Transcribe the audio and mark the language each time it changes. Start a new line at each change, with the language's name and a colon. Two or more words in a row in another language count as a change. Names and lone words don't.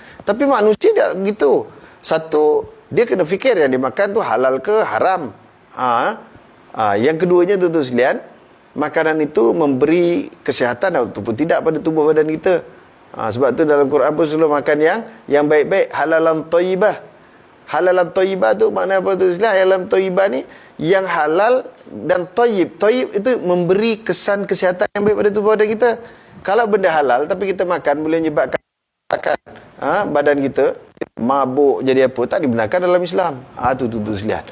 Malay: Tapi manusia dia gitu. Satu, dia kena fikir yang dia makan tu halal ke haram. Yang keduanya tu sekalian, makanan itu memberi kesihatan ataupun tidak pada tubuh badan kita. Sebab tu dalam Quran pun selalu makan yang baik-baik,
Arabic: حلالا طيبا. حلالا طيبا
Malay: tu makna apa tu sekalian?
Arabic: حلالا طيبا
Malay: ni yang halal dan thayyib. Thayyib itu memberi kesan kesihatan yang baik pada tubuh badan kita. Kalau benda halal tapi kita makan boleh menyebabkan badan kita mabuk jadi apa, tak dibenarkan dalam Islam. Tu sekalian.